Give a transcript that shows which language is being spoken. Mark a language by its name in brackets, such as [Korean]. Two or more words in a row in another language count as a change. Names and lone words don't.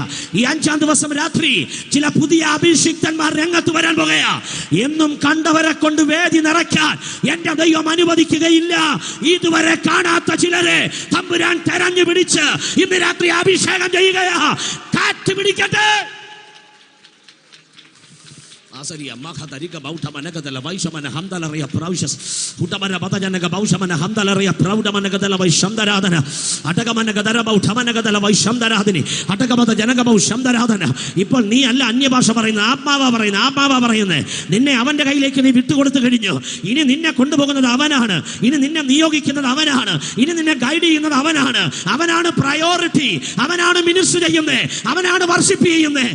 [Malayalam] ഈ 5ാം ദിവസം രാത്രി ചില പുതിയ അഭിഷിക്തന്മാർ രംഗത്ത് വരാൻ പോകുകയാ. എന്നും കണ്ടവരെ കൊണ്ട് വേദി നിറയ്ക്കാൻ എന്റെ ദൈവം അനുവദിക്കുകയില്ല. ഇതുവരെ കാണാത്ത ചിലരെ തമ്പുരാൻ തെരഞ്ഞു പിടിച്ച് ഇന്ന് രാത്രി അഭിഷേകം ചെയ്യുകയാ. കാറ്റ് പിടിക്കട്ടെ. Asaria maka tarika bauta manakadala vaisha mana hamdala ria praushas utamana batajanaga bausha mana hamdala ria prauda manakadala vaishamdaradana ataka manakadara bauta manakadala vaishamdaradini ataka batajanaga vaishamdaradana. ഇപ്പോൾ നീ അല്ല അന്യഭാഷ പറയുന്ന, ആത്മാവാ പറയുന്നത്. നിന്നെ അവന്റെ കയ്യിലേക്ക് നീ വിട്ടുകൊടുത്തു കഴിഞ്ഞു. ഇനി നിന്നെ കൊണ്ടുപോകുന്നത് അവനാണ്. ഇനി നിന്നെ നിയോഗിക്കുന്നത് അവനാണ്. ഇനി നിന്നെ ഗൈഡ് ചെയ്യുന്നത് അവനാണ്. അവനാണ് പ്രയോറിറ്റി. അവനാണ് മിനിസ്റ്റർ ചെയ്യുന്നത്. അവനാണ് വർഷിപ്പ് ചെയ്യുന്നത്.